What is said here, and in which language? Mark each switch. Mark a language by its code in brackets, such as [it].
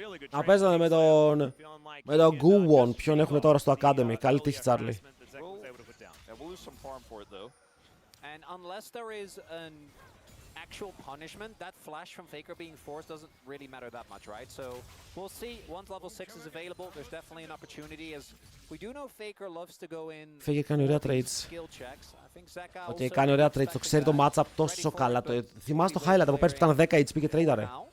[el] Να παίζανε με τον Guwon, ποιον έχουν τώρα στο Academy. Καλή τύχη, Τσάρλι. [en] And unless there is an actual punishment, that flash from Faker being forced doesn't really matter that much, right? So we'll see. Once level 6 is available, there's definitely an opportunity, as we do know Faker loves to go in [el] Faker κάνει ωραία trades. [en] skill checks. I think Zeka [el] Ότι κάνει ωραία trades, το ξέρει το matchup τόσο καλά. Θυμάσαι το highlight από πέρσι που ήταν 10 HP και tradeare.